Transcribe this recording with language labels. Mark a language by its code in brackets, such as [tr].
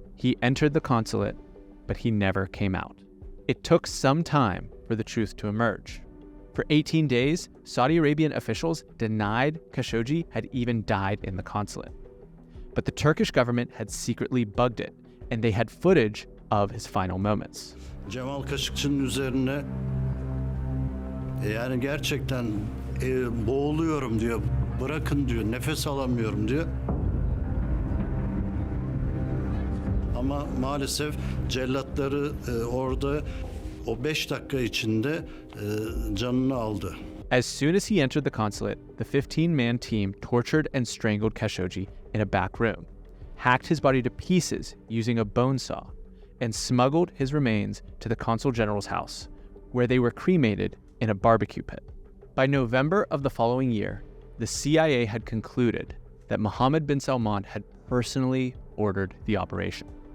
[en] He entered the consulate, but he never came out. It took some time for the truth to emerge. For 18 days, Saudi Arabian officials denied Khashoggi had even died in the consulate. But the Turkish government had secretly bugged it, and they had footage of his final moments. [tr] Jamal Khashoggi'nin üzerine yani gerçekten boğuluyorum diyor. Bırakın diyor. Nefes alamıyorum diyor. Ama maalesef cellatları orada o 5 dakika içinde canını aldı. [en] As soon as he entered the consulate, the 15-man team tortured and strangled Khashoggi in a back room, hacked his body to pieces using a bone saw, and smuggled his remains to the consul general's house, where they were cremated in a barbecue pit. By November of the following year, the CIA had concluded that Mohammed bin Salman had personally ordered the operation.